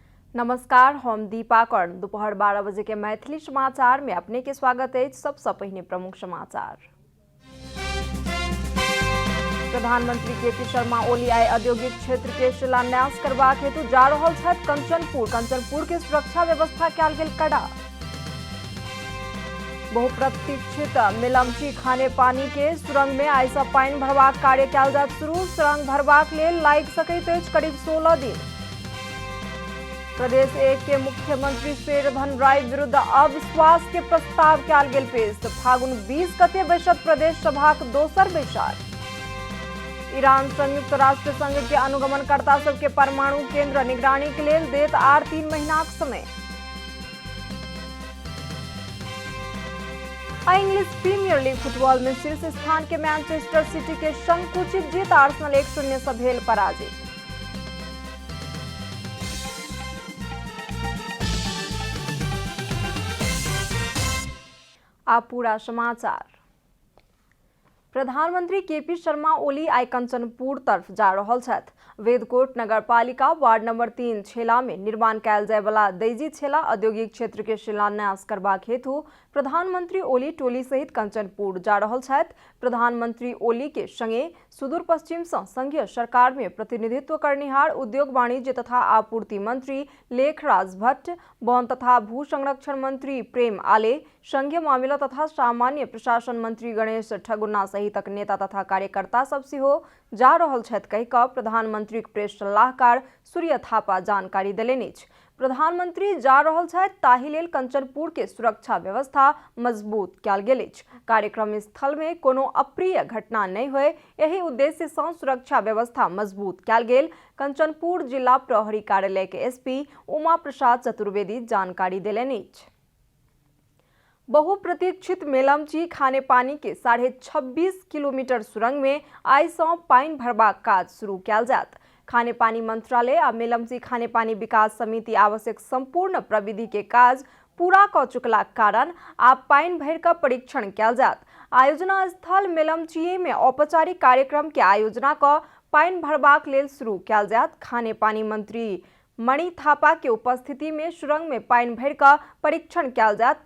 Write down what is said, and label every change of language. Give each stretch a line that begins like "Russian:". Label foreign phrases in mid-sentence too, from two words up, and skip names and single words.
Maithili: नमस्कार, हम दीपा कर्ण। दोपहर 12 बजे के मैथिली समाचार में अपने के स्वागत है। सबसे पहले प्रमुख समाचार। प्रधानमंत्री केपी शर्मा ओली आइ औद्योगिक क्षेत्र के शिलान्यास करबाक हेतु जा रहल छथि कंचनपुर के सुरक्षा व्यवस्था कयल गेल कड़ा। बहुप्रतीक्षित मेलमची खाने पानी के सुरंग में आइ सँ पानि भरबाक कार्य कयल जायत शुरू। सुरंग भरबाक लेल लागि सकैत अछि करीब 16 दिन। प्रदेश 1 के मुख्यमंत्री शेरधन राय विरुद्ध अविश्वास के प्रस्ताव कयल गेल पेश। फागुन 20 गते बैसत प्रदेश सभाक दोसर बैसार। ईरान संयुक्त राष्ट्र संघ के अनुगमनकर्ता सबके परमाणु केंद्र निगरानी के लेल देत आर 3 महीनाक समय। इंग्लिश प्रीमियर लीग फुटबॉल में शीर्ष स्थान के मैनचेस्टर सिटी के संकुचित जीत। आर्सेनल 1-0 से भेल पराजित। अब पूरा समाचार। प्रधानमंत्री केपी शर्मा ओली आइ कंचनपुर तरफ जा रहल छथि। वेदकोट नगरपालिका वार्ड नंबर 3 छेला में निर्माण कयल जाय वाला दैजी छेला औद्योगिक क्षेत्र के शिलान्यास करबाक हेतु प्रधानमंत्री ओली टोली सहित कंचनपुर जा रहल छथि। प्रधानमंत्री ओली के संगे सुदूर पश्चिम से संघीय सरकार में प्रतिनिधित्व करनिहार उद्योग वाणिज्य तथा आपूर्ति मंत्री लेखराज भट्ट, वन तथा भू संरक्षण मंत्री प्रेम आले, संघीय मामला तथा सामान्य प्रशासन मंत्री गणेश ठगुन्ना सहितक नेता तथा कार्यकर्ता सब सेहो जा रहल छथि कहि कऽ प्रधानमंत्री प्रेस सलाहकार सूर्य थापा जानकारी देलनि अछि। प्रधानमंत्री जा रहल छथि ताहि लेल कंचनपुर के सुरक्षा व्यवस्था मजबूत कयल गेल अछि। कार्यक्रम स्थल में कोनो अप्रिय घटना नहीं होय, एहि उद्देश्य सँ सुरक्षा व्यवस्था मजबूत कयल गेल। कंचनपुर जिला प्रहरी कार्यालय के एसपी उमा प्रसाद चतुर्वेदी जानकारी देलनि अछि। बहुप्रतीक्षित मेलमची खाने पानी के 26.5 किलोमीटर सुरंग में आइ सँ पानि भरबाक काज शुरू कयल जायत। खाने पानी मंत्रालय आ मेलमची खाने पानी विकास समिति आवश्यक संपूर्ण प्रविधि के काज पूरा कऽ चुकलाक कारण आब पानि भरि कऽ परीक्षण कयल जायत। आयोजना स्थल मेलमचीए में औपचारिक कार्यक्रम के आयोजना कऽ पानि भरबाक लेल शुरू कयल जायत। खाने पानी मंत्री मणि थापा के उपस्थिति में सुरंग में पानि भरि कऽ परीक्षण कयल जायत।